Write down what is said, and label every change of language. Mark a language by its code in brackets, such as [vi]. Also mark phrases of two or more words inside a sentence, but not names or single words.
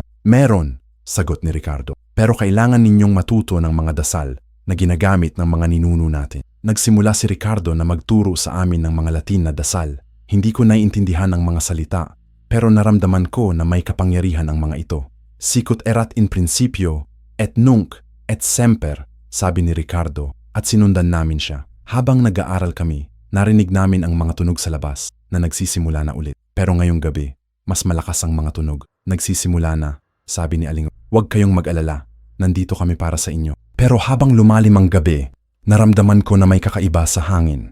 [tl] Meron, sagot ni Ricardo. Pero kailangan ninyong matuto ng mga dasal na ginagamit ng mga ninuno natin. Nagsimula si Ricardo na magturo sa amin ng mga Latin na dasal. Hindi ko naiintindihan ang mga salita, pero naramdaman ko na may kapangyarihan ang mga ito. [la] Sicut erat in principio, et nunc, et semper, [tl] sabi ni Ricardo, at sinundan namin siya. Habang nag-aaral kami, narinig namin ang mga tunog sa labas na nagsisimula na ulit. Pero ngayong gabi, mas malakas ang mga tunog. Nagsisimula na, sabi ni Aling. Huwag kayong mag-alala, nandito kami para sa inyo. Pero habang lumalim ang gabi, naramdaman ko na may kakaiba sa hangin.